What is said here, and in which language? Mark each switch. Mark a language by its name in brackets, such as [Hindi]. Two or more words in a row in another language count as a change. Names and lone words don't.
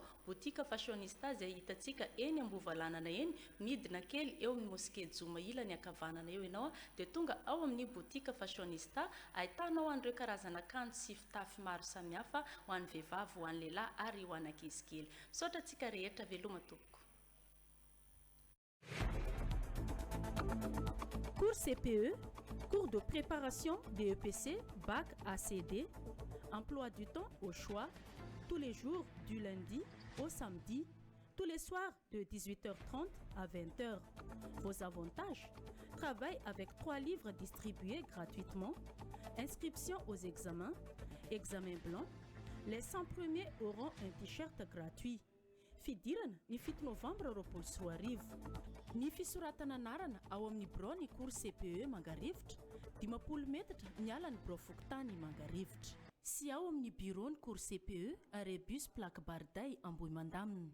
[Malagasy] Botika fashionista izay hitantsika eny Ambovalanana eny midina kely eo amin'ny mosquée Joma ilany akavanana eo ianao dia tonga ao amin'ny botika fashionista ahitanao an'ireo karazana akanjo sy fitafy maro samihafa ho an'ny vehivavy, ho an'ny lehilahy ary ho an'ny ankizy kely. Misaotra antsika rehetra, veloma tompoko. [French] Cours CPE, Cours de préparation DEPC, bac ACD, emploi du temps au choix, tous les jours du lundi au samedi, tous les soirs de 18h30 à 20h. Vos avantages: travail avec 3 livres distribués gratuitement, inscription aux examens, examen blanc. Les 100 premiers auront un t-shirt gratuit. [Malagasy] Fidirana ny 7 novambra roapolo sy roa arivo. Ny fisoratana anarana ao amin'ny birao ny cours CPE Mangarivotra, 20 metatra miala ny birao Fokontany Mangarivotra. Sy ao amin'ny bureau ny cours CPE Arebus Plaque Barday Ambohimandamina.